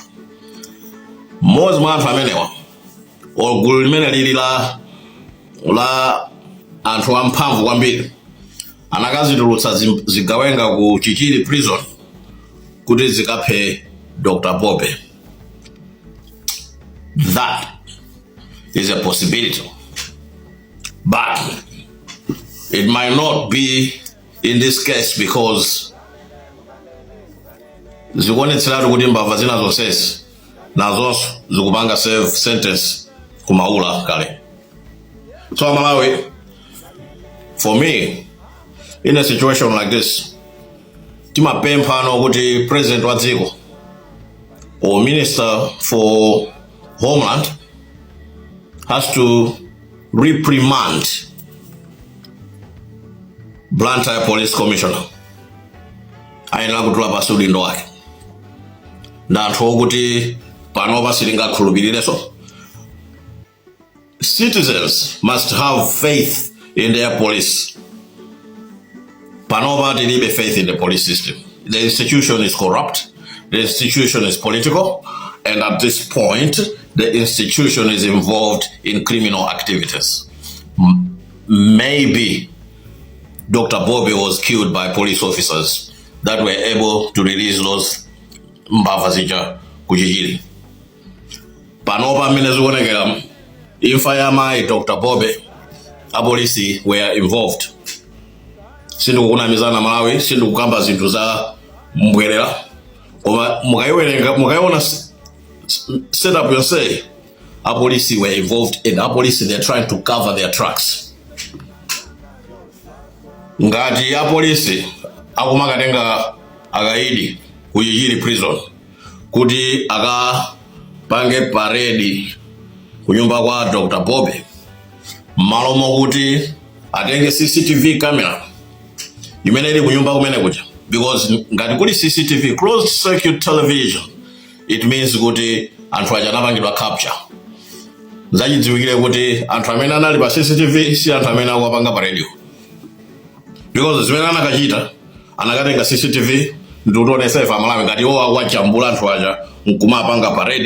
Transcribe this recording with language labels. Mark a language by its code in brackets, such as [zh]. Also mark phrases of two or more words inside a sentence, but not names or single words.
[ny] Mmodzi mwa anthu amenewa gulu limene lili la anthu amphamvu kwambiri anakazitulutsa zigawenga ku Chichiri prison kuti zikaphe Dr. [en] Bobby. That is a possibility, but it might not be in this case because [ny] zikuonetseratu kuti mbava zina zonsezi nazonso zikupanga serve sentence kumaula kale. [en] So Malawi, for me, in a situation like this, [ny] timapempha kuti [en] president [ny] wa dziko [en] or minister for homeland has to reprimand Blantyre police commissioner. [ny] Ayenera kutula pasi udindo wake. Na anthu okuti panopa sitingakhulupirireso. [en] Citizens must have faith in their police. [ny] Panopa tilibe [en] faith in the police system. The institution is corrupt. The institution is political. And at this point, the institution is involved in criminal activities. Maybe Dr. Bobby was killed by police officers that were able to release those [ny] mbava zija kuchichiri. Panopa mine zikuonekera imfa ya mai Dr. [en] Bobby, apolisi were involved. [ny] Sindikukunamizana Malawi, sindikukamba zinthu za mbwerera. Koma mukaiona [en] set up [ny] yonse, apolisi [en] were involved in apolisi, they're trying to cover their tracks. [ny] Ngati apolisi akumakatenga akaidi kuchichiri prison kuti akapange parade kunyumba kwa Dr. Bobby, malo mokuti atenge CCTV camera imene ili kunyumba kumene kuja, because ngati kuli CCTV, [en] closed circuit television, it means [ny] kuti anthu aja anapangidwa [en] capture. [ny] Zachidziwikire kuti anthu amene anali pa CCTV si anthu amene akupanga pa radio, because zimene anakachita anakatenga CCTV ndi kutionesa ife Amalawi ngati iwo wachambula anthu aja nkumapanga pa radio.